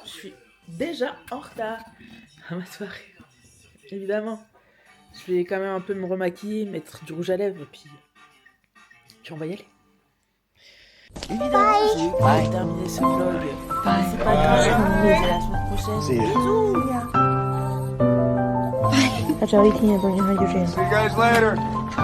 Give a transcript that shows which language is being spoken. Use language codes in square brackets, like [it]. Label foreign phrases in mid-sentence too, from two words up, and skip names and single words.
[fr] Je suis déjà en retard à ma soirée. Évidemment. Je vais quand même un peu me remaquiller, mettre du rouge à lèvres, et puis on va y aller. Évidemment, j'ai eu à terminer ce vlog. Mais c'est pas grave, on se dit à la semaine prochaine. Bisous! [zh] 他只要一听见动静，他就这样。 [en] See you guys later.